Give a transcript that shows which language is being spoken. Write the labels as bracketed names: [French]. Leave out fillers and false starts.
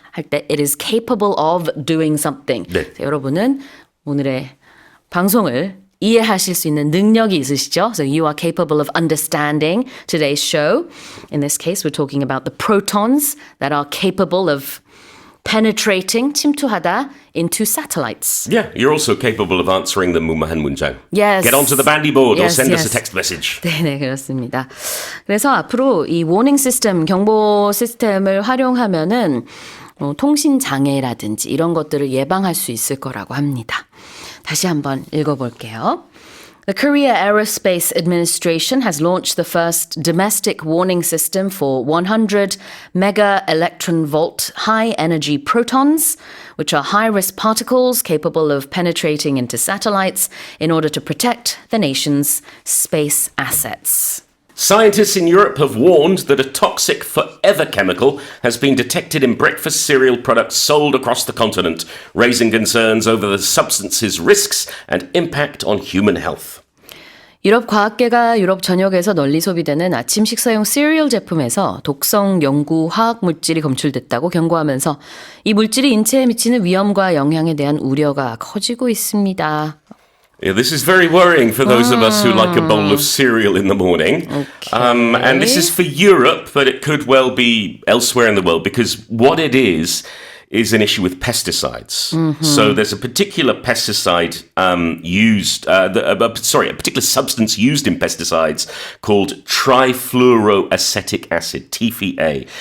[Korean] 할 때 [English] it is capable of doing something. [Korean] 네. 자, 여러분은 오늘의 방송을 이해하실 수 있는 능력이 있으시죠? [English] So you are capable of understanding today's show. In this case, we're talking about the protons that are capable of penetrating, 침투하다 into satellites. Yeah, you're also capable of answering the [Korean] 무마한 문장. [English] Yes. Get onto the bandy board or Yes, send us yes. a text message. [Korean] 네, 그렇습니다. 그래서 앞으로 이 warning system, 경보 시스템을 활용하면은 통신 장애라든지 이런 것들을 예방할 수 있을 거라고 합니다. 다시 한번 읽어볼게요. [English] The Korea Aerospace Administration has launched the first domestic warning system for 100 mega electron volt high energy protons, which are high risk particles capable of penetrating into satellites in order to protect the nation's space assets. Scientists in Europe have warned that a toxic forever chemical has been detected in breakfast cereal products sold across the continent, raising concerns over the substance's risks and impact on human health. [Korean] 유럽 과학계가 유럽 전역에서 널리 소비되는 아침 식사용 시리얼 제품에서 독성 연구 화학 물질이 검출됐다고 경고하면서 이 물질이 인체에 미치는 위험과 영향에 대한 우려가 커지고 있습니다. [English] Yeah, this is very worrying for those of us who like a bowl of cereal in the morning. And this is for Europe, but it could well be elsewhere in the world because what it is is an issue with pesticides. So there's a particular pesticide a particular substance used in pesticides called trifluoroacetic acid, TFA.